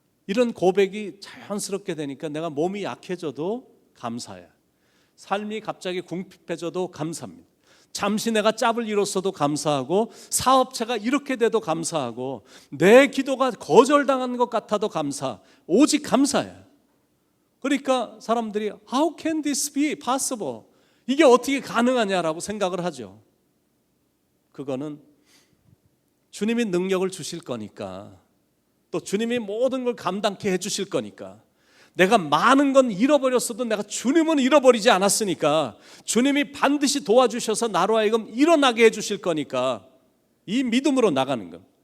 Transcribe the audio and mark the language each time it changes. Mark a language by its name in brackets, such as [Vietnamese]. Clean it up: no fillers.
[Korean] 이런 고백이 자연스럽게 되니까 내가 몸이 약해져도 감사해. 삶이 갑자기 궁핍해져도 감사합니다. 잠시 내가 짭을 잃었어도 감사하고, 사업체가 이렇게 돼도 감사하고, 내 기도가 거절당한 것 같아도 감사. 오직 감사해. 그러니까 사람들이 [English] How can this be possible? [Korean] 이게 어떻게 가능하냐라고 생각을 하죠. 그거는 주님이 능력을 주실 거니까, 또 주님이 모든 걸 감당케 해주실 거니까, 내가 많은 건 잃어버렸어도 내가 주님은 잃어버리지 않았으니까 주님이 반드시 도와주셔서 나로 하여금 일어나게 해주실 거니까, 이 믿음으로 나가는 것.